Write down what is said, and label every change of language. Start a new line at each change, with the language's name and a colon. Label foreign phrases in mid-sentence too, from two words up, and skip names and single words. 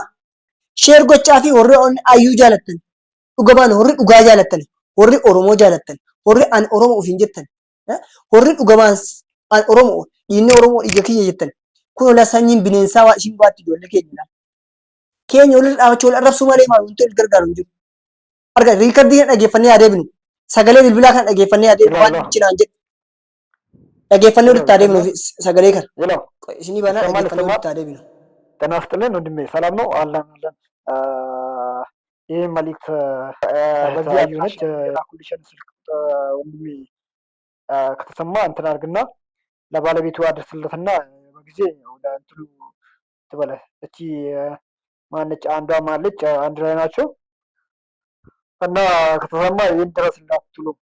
Oromo: Sheer gochaa fi warri ayyuu jaalattan dhugamaan warri dhugaa jaalattan warri Oromoo jaalattan warri an Oromoo ofiin jettan warri dhugamaan an Oromoo dhiinni Oromoo dhiiga kiyya jettan kun ola sanyiin bineensaa waa ishiin baatti ijoollee keenya waliin dhaabachuu wal arrabsuu malee maal wanti wal gargaaru hin jiru. Arga riikardii kana dhaggeeffannee adeemnu sagalee bilbilaa kana dhaggeeffannee adeemnu waan cinaan jedhu dhaggeeffannoo itti adeemnu sagalee kana
Amharic: ይለው
Oromo: isinii banaa
Amharic: ይሰማል
Oromo: dhaggeeffannoo
Amharic: ይሰማል።
Oromo: itti adeemnu.
Amharic: ጤና ይስጥልን ወንድሜ፣ ሰላም ነው? አለን አለን። ይህ መልእክት በዚህ አዩ ነች የላኩልሽን ስልክ ወንድሜ ከተሰማ እንትን አድርግና ለባለቤቱ አድርስለትና በጊዜ ወደ እንትኑ ትበለ። እቺ ማነች አንዷ ማለች አንድ ላይ ናቸው እና ከተሰማ ይህን ድረስላት ትሉ